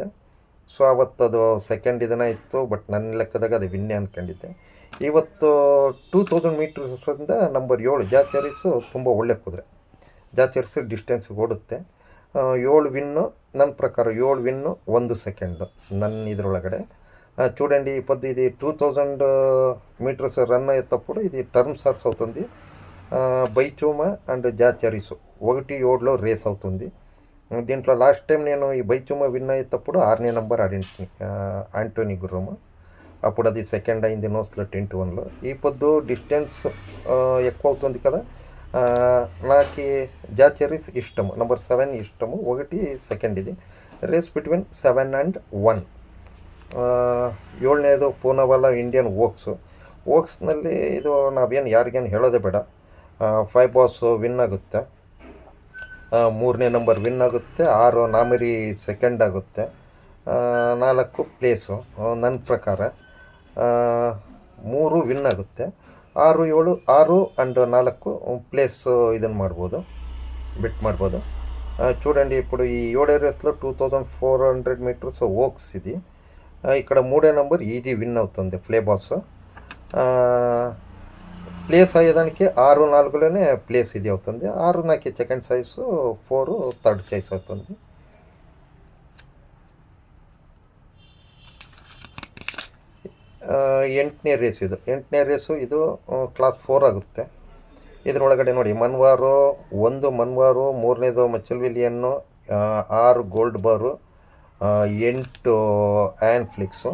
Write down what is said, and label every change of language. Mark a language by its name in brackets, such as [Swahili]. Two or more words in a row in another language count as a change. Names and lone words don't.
[Kannada] ಸೊ ಅವತ್ತದು ಸೆಕೆಂಡ್ ಇದನ್ನ ಇತ್ತು, ಬಟ್ ನನ್ನ ಲೆಕ್ಕದಾಗ ಅದು ವಿನ್ನೆ ಅಂದ್ಕೊಂಡಿದ್ದೆ. ಇವತ್ತು 2000 ಮೀಟರ್ಸಿಂದ ನಂಬರ್ 7 ಜಾಚರೀಸು ತುಂಬ ಒಳ್ಳೆ ಕುದುರೆ. ಜಾಚರೀಸು ಡಿಸ್ಟೆನ್ಸ್ಗೆ ಓಡುತ್ತೆ. 7 ವಿನ್ನು, ನನ್ನ ಪ್ರಕಾರ 7 ವಿನ್ನು 1 ಸೆಕೆಂಡು ನನ್ನ ಇದರೊಳಗಡೆ. [Telugu] చూడండి ఇప్పుడు ఇది 2000 మీటర్స్ రన్ అయ్యేటప్పుడు ఇది [English] terms horse [Telugu] అవుతుంది. బైచూమ అండ్ జాచరీసు 1-7లో రేస్ అవుతుంది. దీంట్లో [English] last time [Telugu] నేను ఈ బైచూమ విన్ అయ్యేటప్పుడు 6ನೇ నంబర్ ఆడింటిని, ఆంటోనీ గుర్రము. అప్పుడు అది సెకండ్ అయింది నోస్లో 10-1లో. ఈ పొద్దు డిస్టెన్స్ ఎక్కువ అవుతుంది కదా, నాకు జాచరీస్ ఇష్టము, నెంబర్ 7 ఇష్టము. 1 సెకండ్ ఇది. [English] race between 7 and 1. [Kannada] 7ನೇದು ಪೂನಾವಾಲ ಇಂಡಿಯನ್ ಓಕ್ಸ್ನಲ್ಲಿ ಇದು ನಾವೇನು ಯಾರಿಗೇನು ಹೇಳೋದೇ ಬೇಡ. 5 ಬಾಸ್ ವಿನ್ ಆಗುತ್ತೆ, 3ನೇ ನಂಬರ್ ವಿನ್ ಆಗುತ್ತೆ, 6 ನಾಮರಿ ಸೆಕೆಂಡ್ ಆಗುತ್ತೆ, 4 ಪ್ಲೇಸು ನನ್ನ ಪ್ರಕಾರ, 3 ವಿನ್ ಆಗುತ್ತೆ, 6, 7, 6 [English] and 4 place [Kannada] ಇದನ್ನು ಮಾಡ್ಬೋದು, ಬಿಟ್ ಮಾಡ್ಬೋದು. [Telugu] చూడండి ఇప్పుడు ఈ 7వ రేస్లో 2400 మీటర్స్ ఓక్స్ ఇది. ఇక్కడ 3వ నంబర్ [English] easy win [Telugu] అవుతుంది, ఫ్లే బాస్. ప్లేస్ అయ్యేదానికి 6-4లోనే ప్లేస్ ఇది అవుతుంది. 6 నాకు [English] second choice, [Telugu] 4 [English] third choice [Telugu] అవుతుంది. [Kannada] ಎಂಟನೇ ರೇಸು ಇದು ಕ್ಲಾಸ್ 4 ಆಗುತ್ತೆ. ಇದರೊಳಗಡೆ ನೋಡಿ ಮನ್ವಾರು 1 ಮನ್ವಾರು, 3ನೇದು ಮಚಲ್ವಿಲಿಯನ್ನು, 6 ಗೋಲ್ಡ್ ಬಾರು, 8 ಆ್ಯನ್ ಫ್ಲಿಕ್ಸು.